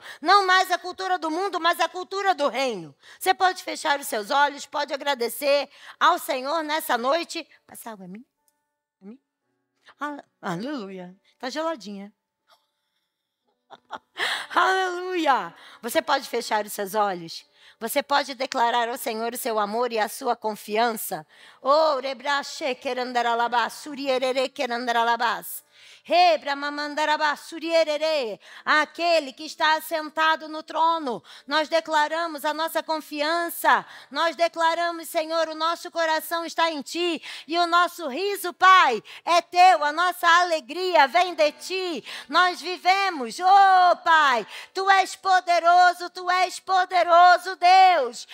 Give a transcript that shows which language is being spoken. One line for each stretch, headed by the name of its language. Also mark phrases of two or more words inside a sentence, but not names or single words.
Portuguese: Não mais a cultura do mundo, mas a cultura do reino. Você pode fechar os seus olhos, pode agradecer ao Senhor nessa noite. Passa água a mim? A mim? Aleluia. Está geladinha. Aleluia. Você pode fechar os seus olhos? Você pode declarar ao Senhor o seu amor e a sua confiança. Oh, rebrache querandaralabás, surierere querandaralabás. Aquele que está assentado no trono. Nós declaramos a nossa confiança. Nós declaramos, Senhor, o nosso coração está em Ti. E o nosso riso, Pai, é Teu. A nossa alegria vem de Ti. Nós vivemos, oh Pai, Tu és poderoso, Deus.